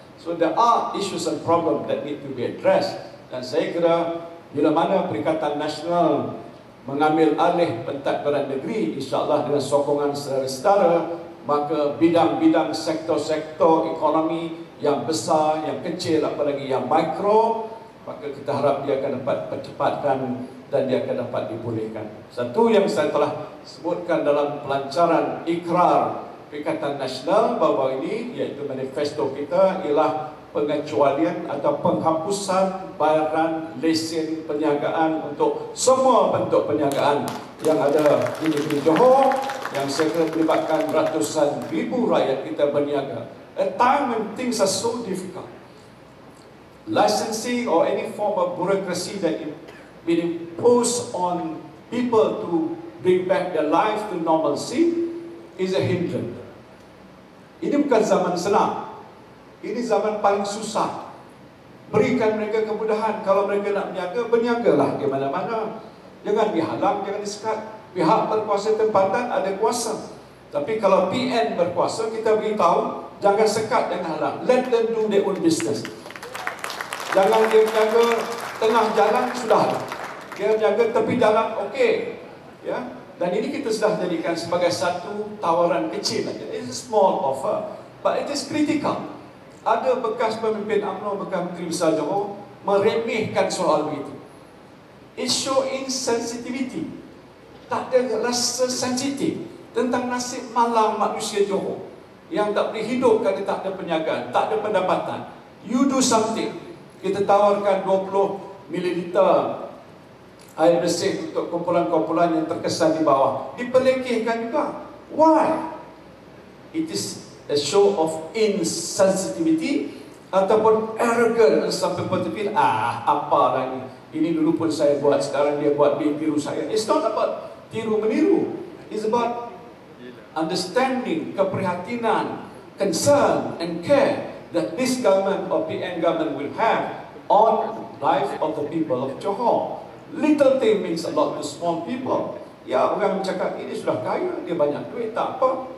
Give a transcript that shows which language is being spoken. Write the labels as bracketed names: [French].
[English] So there are issues and problems that need to be addressed. [Malay] Dan saya kira bila mana Perikatan Nasional mengambil alih pentadbiran negeri, insya-Allah dengan sokongan saudara-saudara, maka bidang-bidang sektor-sektor ekonomi yang besar, yang kecil, apalagi yang mikro, maka kita harap dia akan dapat percepatkan dan dia akan dapat dipulihkan. Satu yang saya telah sebutkan dalam pelancaran ikrar Perikatan Nasional bahawa ini, iaitu manifesto kita, ialah pengecualian atau penghapusan bayaran lesen perniagaan untuk semua bentuk perniagaan yang ada di negeri Johor, yang saya kira melibatkan ratusan ribu rakyat kita berniaga. [English] At time when things are so difficult, licensing or any form of bureaucracy that been imposed on people to bring back their life to normalcy is a hindrance. [Malay] Ini bukan zaman senang. Ini zaman paling susah. Berikan mereka kemudahan. Kalau mereka nak berniaga, berniagalah di mana-mana. Jangan dihalang, jangan disekat. Pihak berkuasa tempatan ada kuasa. Tapi kalau PN berkuasa, kita beritahu, jangan sekat, jangan halang. [English] Let them do their own business. [Malay] Jangan dia berniaga tengah jalan, sudahlah. Dia berniaga tepi jalan, okey. Ya? Dan ini kita sudah jadikan sebagai satu tawaran kecil. [English] It's a small offer, but it is critical. [Malay] Ada bekas pemimpin UMNO, bekas Menteri Besar Johor meremehkan soal itu. [English] It show insensitivity. [Malay] Tak ada rasa sensitif tentang nasib malang manusia Johor yang tak boleh hidup kerana tak ada perniagaan, tak ada pendapatan. [English] You do something. [Malay] Kita tawarkan 20 mililiter air bersih untuk kumpulan-kumpulan yang terkesan di bawah. Dipelekehkan juga. [English] Why? It is a show of insensitivity ataupun arrogant. Some people feel, [Malay] apalah ini. Ini dulu pun saya buat, sekarang dia buat, dia tiru saya. [English] It's not about tiru-meniru. It's about understanding, keprihatinan, concern and care that this government or PN government will have on life of the people of Johor. Little thing means a lot to small people. [Malay] Ya, orang cakap ini sudah kaya, dia banyak duit, tak apa.